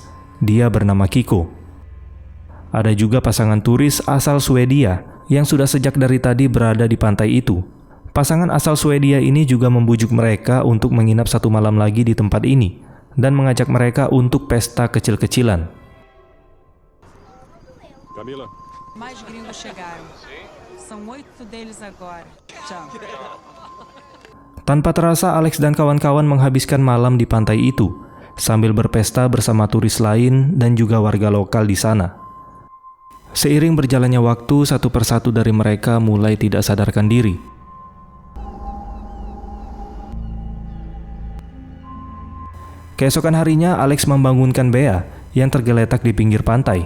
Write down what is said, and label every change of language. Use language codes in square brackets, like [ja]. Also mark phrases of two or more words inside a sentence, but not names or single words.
[id] Dia bernama Kiko. Ada juga pasangan turis asal Swedia yang sudah sejak dari tadi berada di pantai itu. Pasangan asal Swedia ini juga membujuk mereka untuk menginap 1 malam lagi di tempat ini dan mengajak mereka untuk pesta kecil-kecilan. Camila. [pt] Mais gringos chegaram. São 8 deles agora. Tchau. [id] Tanpa terasa Alex dan kawan-kawan menghabiskan malam di pantai itu sambil berpesta bersama turis lain dan juga warga lokal di sana. Seiring berjalannya waktu, satu persatu dari mereka mulai tidak sadarkan diri. Keesokan harinya, Alex membangunkan Bea yang tergeletak di pinggir pantai.